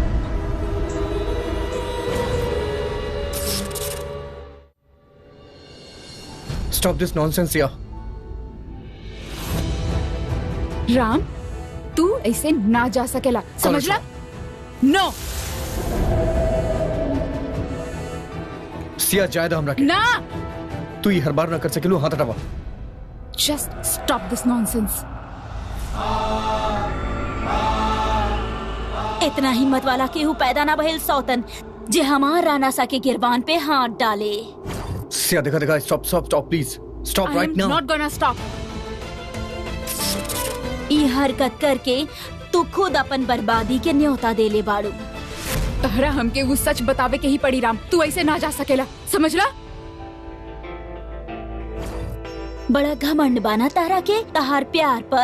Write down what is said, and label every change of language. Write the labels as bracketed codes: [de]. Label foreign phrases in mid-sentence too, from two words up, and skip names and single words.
[en] Stop this nonsense, Sia. [bho] राम, तू ऐसे ना जा सकेला, समझ ला? नो। सिया जायदा हमरा के। ना। तू ये हर बार ना कर सकेलू, हाथ हटावा। [en] Just stop this nonsense. [bho] इतना हिम्मत वाला केहू पैदा ना भइल सौतन जे हमार राना सा के गिरबान पे हाथ डाले। सिया देखा, [en] stop please. Stop right now. I am not gonna stop. [bho] ई हरकत करके तू खुद अपन बर्बादी के न्योता देले बाड़ू। तहरा हमके वो सच बतावे के ही पड़ी राम, तू ऐसे ना जा सकेला, समझ ला? बड़ा घमंड बाना तारा के तहार प्यार पर।